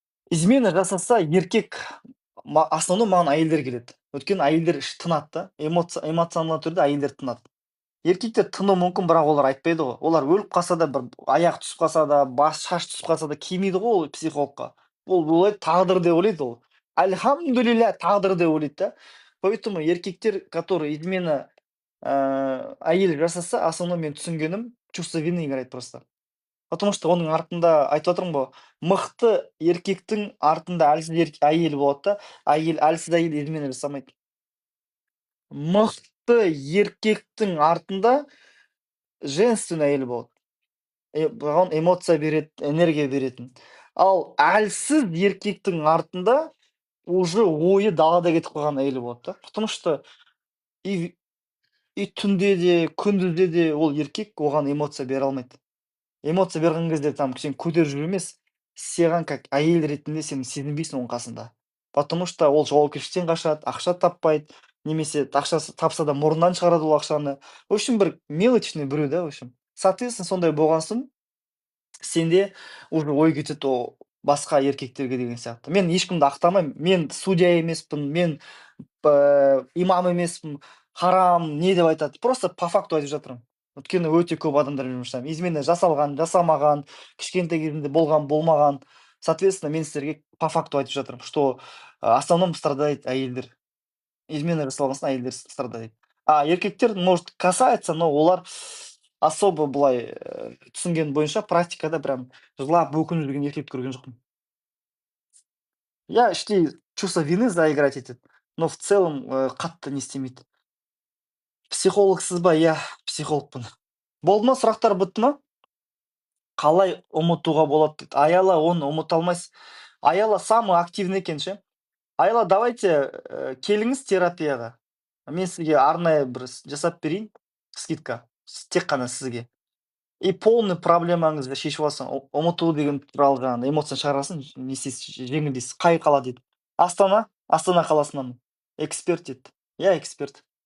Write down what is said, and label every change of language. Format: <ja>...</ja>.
<kk>Измена жасаса еркек, основном маған әйелдер келеді. Өйткені әйелдер іші тынады да. Эмоционалды түрде әйелдер тынады. Еркектер тыну мүмкін, бірақ олар айтпайды ғой. Олар өліп қалса да, бір аяқ түсіп қалса да, бас шаш түсіп қалса да келмейді ғой ол психологқа. Ол ойлайды, тағдыр деп ойлайды ол. Альхамдулилля, тағдыр деп ойлайды да.</kk> <ru>Поэтому</ru> <kk>еркектер,</kk> <ru>которые измена</ru> <kk>әйел жасаса,</kk> <ru>основном</ru> <kk>мен түсінгенім,</kk> <ru>чувство вины играет просто. Потому что</ru> <kk>оның артында айтып отырмын ғой, мықты еркектің артында әлсіз әйел болады да, әлсіз әйел измена жасамайды. Мықты еркектің артында женственный әйел болады. Бұған эмоция береді, энергия беретін. Ал әлсіз еркектің артында уже ойы далада кетіп қалған әйел болады да.</kk> <ru>Потому что и</ru> <kk>түнде де, күндізде де ол еркек оған эмоция бере алмайды. Эмоция берген кезде</kk> <ru>там</ru> <kk>кішкене көтеріп жүру емес, саған</kk> <ru>как</ru> <kk>әйел ретінде сен сезінбейсің оның қасында.</kk> <ru>Потому что</ru> <kk>ол жауапкершіліктен қашады, ақша таппайды, немесе ақшасы тапса да мұрнынан шығарады ол ақшаны.</kk> <ru>В общем,</ru> <kk>бір</kk> <ru>мелочный</ru> <kk>біреу да,</kk> <ru>в общем. Соответственно,</ru> <kk>сондай болған соң, сенде</kk> <ru>уже</ru> <kk>ой кетеді о басқа еркектерге деген сияқты. Мен ешкімді ақтамаймын. Мен судья емеспін, мен имам емеспін, харам, не деп айтады.</kk> <ru>Просто по факту</ru> <kk>айтып жатырмын. Өйткені өте көп адамдармен жұмыс жасаймын. Измена жасалған, жасамаған, кішкентай кезімде болған, болмаған.</kk> <ru>Соответственно,</ru> <kk>мен сіздерге</kk> <ru>по факту</ru> <kk>айтып жатырмын,</kk> <ru>что основном страдает</ru> <kk>әйелдер. Измена жасалған соң әйелдер</kk> <ru>страдает. А</ru> <kk>еркектер,</kk> <ru>может, касается, но</ru> <kk>олар</kk> <ru>особо</ru> <kk>былай түсінгенім бойынша практикада</kk> <ru>прям</ru> <kk>жылап өкініп жүрген еркек көрген жоқпын. Я іштей</kk> <ru>чувство вины заиграть</ru> <kk>етеді,</kk> <ru>но в целом</ru> <kk>қатты не істемейді. Психологсыз ба? Иә, психологпын. Болды ма, сұрақтар бітті ма? Қалай ұмытуға болады дейді. Аяла, оны ұмыта алмайсыз. Аяла самый активный екен ше. Аяла,</kk> <ru>давайте</ru> <kk>келіңіз терапияға. Мен сізге арнайы бір жасап берейін, скидка. Тек қана сізге.</kk> <ru>И полный</ru> <kk>проблемаңызды шешіп аласың. Ұмыту деген туралы жаңағындай эмоция шығарасың, не істейсіз, жеңілдейсіз. Қай қала дейді. Астана, Астана қаласынан. Эксперт дейді.</kk> <ru>Я эксперт.</ru>